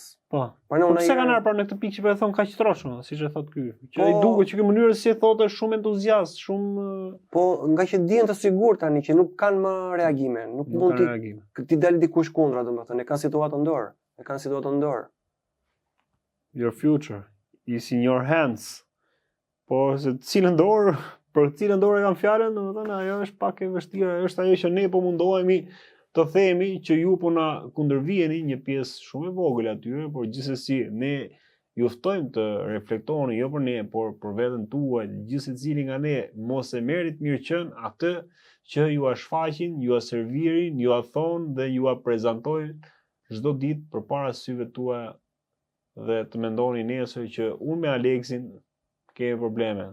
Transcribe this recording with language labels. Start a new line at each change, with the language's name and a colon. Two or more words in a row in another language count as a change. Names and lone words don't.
Albanian: Po. Po pse kanë ardhur në këtë pikë që po e thon kaq troç, siç e thot ky. Që ai duket që ky mënyrë si e thotë është shumë entuziast, shumë Po nga që dihen të sigurt tani që nuk kanë më reagime, nuk mund ti dalë dikush kundra domethënë, e kanë situatën në dorë.
English: Your future is in your hands.
Albanian: Po se për cilën dorë kanë fjalën, domethënë ajo është pak e vështirë, është ajo që ne po mundohemi të themi që ju po na kundërvijeni një pjesë shumë e vogël atyre, por gjithsesi ne ju ftojmë të reflektoni jo për ne, por për veten tuaj, gjithsecili nga ne mos e merrit mirëqen atë që ju a shfaqin, ju a servirin, ju a thon dhe ju a prezantojnë çdo ditë përpara syve tuaja dhe të mendoni nesër që unë me Aleksin kemi probleme.